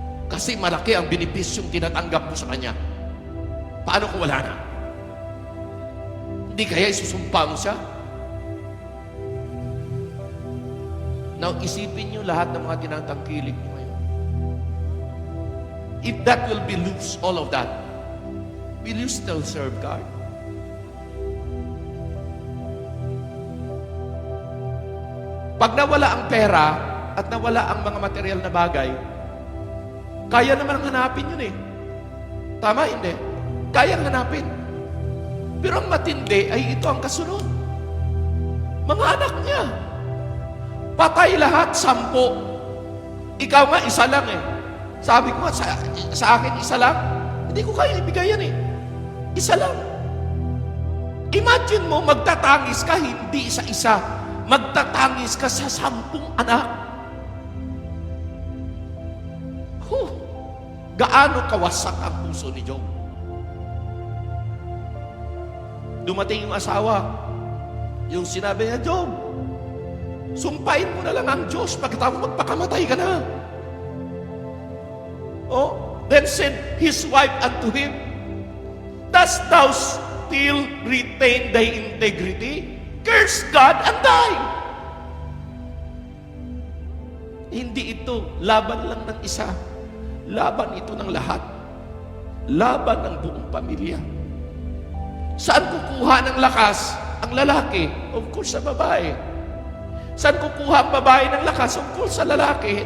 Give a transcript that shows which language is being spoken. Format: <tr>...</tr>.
<tl>Kasi malaki ang benepisyong tinatanggap mo sa Kanya. Paano kung wala na? Hindi kaya isusumpa mo siya? Now, isipin niyo lahat ng mga tinatangkilik niyo ngayon.</tl> <en>If that will be loose, all of that, will you still serve God?</en> <tl>Pag nawala ang pera at nawala ang mga material na bagay, kaya naman ang hanapin yun eh. Tama, hindi? Kayang hanapin. Pero ang matindi ay ito ang kasunod. Mga anak niya. Patay lahat, 10. Ikaw nga, isa lang eh. Sabi ko nga, sa akin, isa lang. Hindi ko kaya ibigay yan eh. Isa lang. Imagine mo, magtatangis ka, hindi isa-isa. Magtatangis ka sa 10 anak. Gaano kawasak ang puso ni Job. Dumating yung asawa. Yung sinabi niya, Job, sumpain mo na lang ang Diyos pagkatapos magpakamatay ka na.</tl> <en>Oh, then said his wife unto him, dost thou still retain thy integrity? Curse God and die.</en> <tl>Hindi ito laban lang ng isa. Laban ito ng lahat. Laban ng buong pamilya. Saan kukuha ng lakas ang lalaki? Of course, sa babae. Saan kukuha ang babae ng lakas? Of course, sa lalaki.</tl>